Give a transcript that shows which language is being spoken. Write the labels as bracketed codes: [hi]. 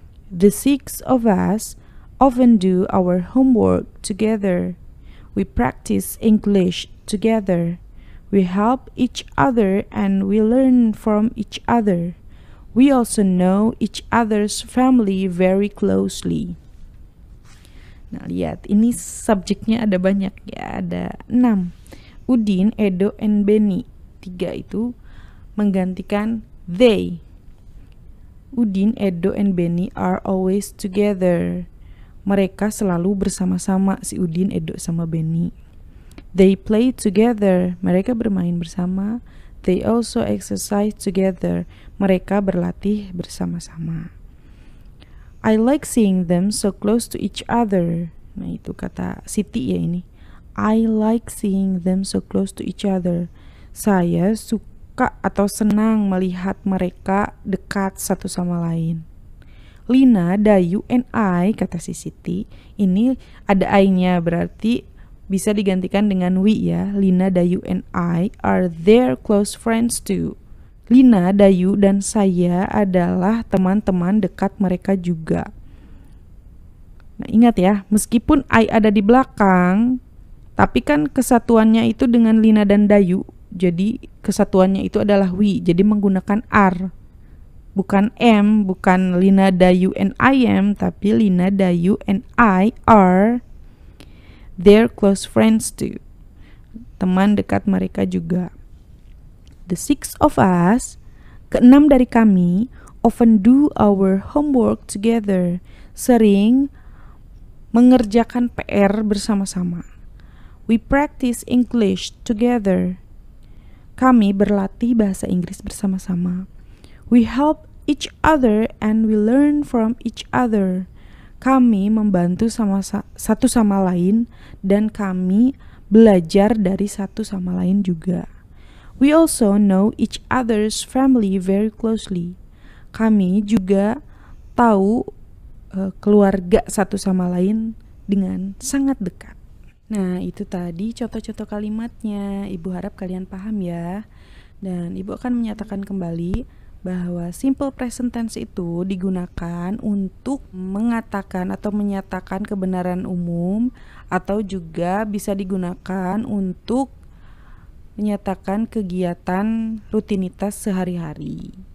[en] The 6 of us often do our homework together. We practice English together. We help each other and we learn from each other. We also know each other's family very closely. [id] Nah, lihat, ini subjeknya ada banyak ya, ada 6. Udin, Edo, and Benny. 3 itu menggantikan they. [en] Udin, Edo, and Benny are always together. [id] Mereka selalu bersama-sama, si Udin, Edo, sama Benny. [en] They play together. [id] Mereka bermain bersama. [en] They also exercise together. [id] Mereka berlatih bersama-sama. [en] I like seeing them so close to each other. [id] Nah, itu kata Siti ya ini. [en] I like seeing them so close to each other. [id] Saya suka atau senang melihat mereka dekat satu sama lain. Lina, Dayu, and I, kata si Siti. Ini ada I-nya, berarti bisa digantikan dengan we ya. [en] Lina, Dayu, and I are their close friends too. [id] Lina, Dayu, dan saya adalah teman-teman dekat mereka juga. Nah, ingat ya, meskipun I ada di belakang, tapi kan kesatuannya itu dengan Lina dan Dayu. Jadi kesatuannya itu adalah we, jadi menggunakan R. [en] Bukan M, bukan Lina, Dayu, and I am, tapi Lina, Dayu, and I are their close friends too. [id] Teman dekat mereka juga. [en] The 6 of us, [id] ke-6 dari kami, [en] often do our homework together. [id] Sering mengerjakan PR bersama-sama. [en] We practice English together. [id] Kami berlatih bahasa Inggris bersama-sama. [en] We help each other and we learn from each other. [id] Kami membantu satu sama lain dan kami belajar dari satu sama lain juga. [en] We also know each other's family very closely. [id] Kami juga tahu keluarga satu sama lain dengan sangat dekat. Nah, itu tadi contoh-contoh kalimatnya. Ibu harap kalian paham ya. Dan Ibu akan menyatakan kembali bahwa simple present tense itu digunakan untuk mengatakan atau menyatakan kebenaran umum, atau juga bisa digunakan untuk menyatakan kegiatan rutinitas sehari-hari.